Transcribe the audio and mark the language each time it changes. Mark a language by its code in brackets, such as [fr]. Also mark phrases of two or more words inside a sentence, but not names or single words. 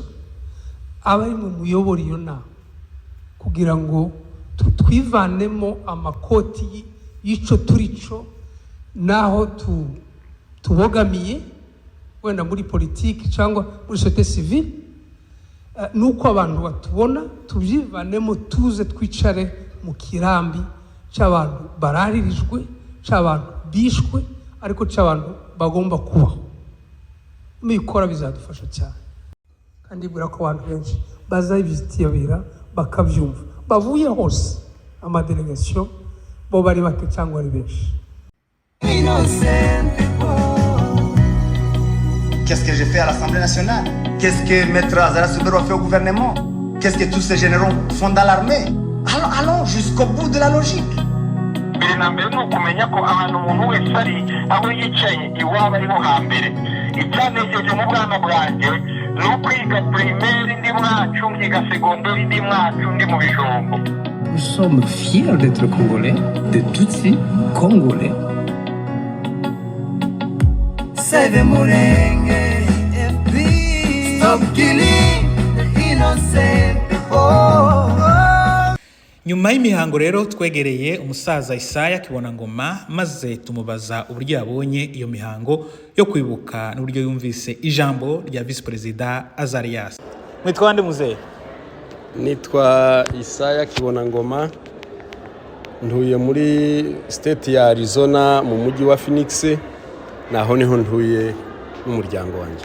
[rw] Abari mu muyobora iyo nama kugira ngo twivanemo amakoti y'ico turico, naho tubogamiye wenda muri politiki cyangwa muri [fr] société civile, [rw] nuko abantu batubona tubyivanemo, tuze twicare mu kirambi cy'abantu bararirijwe, cy'abantu bishwe, ariko cy'abantu bagomba kubaho. Mubikora bizadufasha cyane, kandi bura ko abantu benshi bazabizitabira bakabyumva, bavuye hose, amadelegation bo bari bake cyangwa ari benshi. [fr] Qu'est-ce que j'ai fait à l'Assemblée nationale? Qu'est-ce que Maître Azarias Ruberwa a fait au gouvernement? Qu'est-ce que tous ces généraux font dans l'armée? Allons jusqu'au bout de la logique. [rw] mbere ni ukumenya ko ahantu umuntu wese ari aho yicaye iwaba ariho hambere. Icyanejeje mu bwana bwanjye ni ukwiga primaire ndi mwacu, nkiga secondaire ndi mwacu, ndi mu Bijombo. [fr] Nous sommes fiers d'être Congolais, de Tutsi Congolais. [en] Save Murenge, FP, stop killing the innocent people. [rw] nyuma y'imihango rero twegereye umusaza Isaya Kibonangoma maze tumubaza uburyo yabonye iyo mihango yo kwibuka n'uburyo yumvise ijambo rya [en] Vice President [rw] Azarias. Mwitwa nde muzehe? Nitwa Isaya Kibonangoma, ntuye muri state ya Arizona mu mujyi wa Phoenix, naho niho ntuye n'umuryango wanjye.